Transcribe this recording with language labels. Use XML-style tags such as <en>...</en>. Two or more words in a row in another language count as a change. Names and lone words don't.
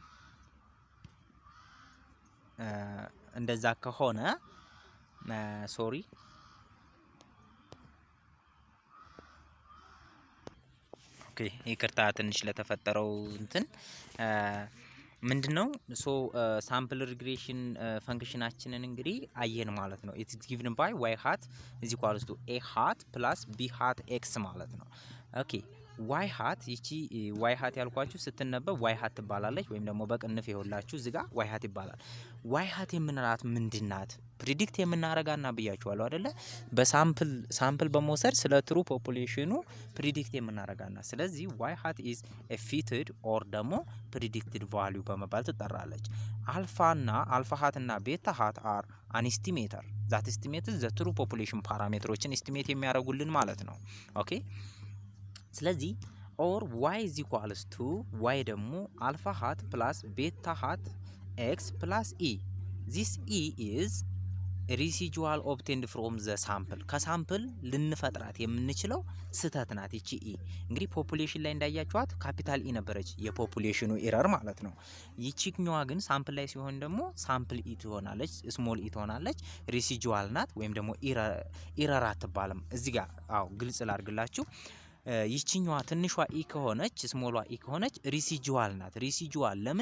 <am>እንደዛ ከሆነ ሶሪ ኦኬ ይቅርታ ትንሽ ለተፈጠረው እንትን ምንድነው ሶ</am> <en>sample regression</en> <am>ፈንክሽናችንን እንግዲህ አየን ማለት ነው።</am> <en>it is given by y hat is equals to a hat plus b hat x</en> <am>ማለት ነው። ኦኬ</am> <en>y hat</en> <am>ይቺ</am> <en>y hat</en> <am>ያልኳችሁ ስትነበብ</am> <en>y hat</en> <am>ትባላለች ወይም ደግሞ በቅንፍ ይኸውላችሁ እዚህ ጋር</am> <en>y hat</en> <am>ይባላል።</am> <en>y hat</en> <am>የምንላት ምንድናት? ፕሪዲክት የምናረጋና ብያችኋለሁ አይደለ? በሳምፕል በመውሰድ ስለ</am> <en>true population</en> <am>ፕሪዲክት የምናረጋና ስለዚህ</am> <en>y hat is a fitted or</en> <am>ደግሞ</am> <en>predicted value</en> <am>በመባል ትጠራለች።</am> <en>alpha hat</en> <am>እና</am> <en>beta hat are an estimator that estimates the true population</en> <am>ፓራሜትሮችን ኤስቲሜት የሚያደርጉልን ማለት ነው። ኦኬ</am> <en>ስለዚህ or y is equals to y ደግሞ alpha hat plus beta hat x plus e this e is residual obtained from the sample</en> <am>ከሳምፕል ልንፈጥራት የምንችለው ስህተት ናት። ይቺ ኢ እንግዲህ ፖፑሌሽን ላይ እንዳያችኋት</am> <en>capital e</en> <am>ነበረች የፖፑሌሽኑ ኢረር ማለት ነው። ይቺኛዋ ግን ሳምፕል ላይ ሲሆን ደግሞ ሳምፕል ኢ ትሆናለች፣</am> <en>small e</en> <am>ትሆናለች። ሪሲጁዋል ናት ወይም ደግሞ ኢረር አትባልም። እዚህ ጋር አዎ ግልጽ ላድርግላችሁ። ይቺኛዋ ትንሿ ኢ ከሆነች ስሞሏ ኢ ከሆነች ሪሲጁዋል ናት። ሪሲጁዋል ለምን?</am>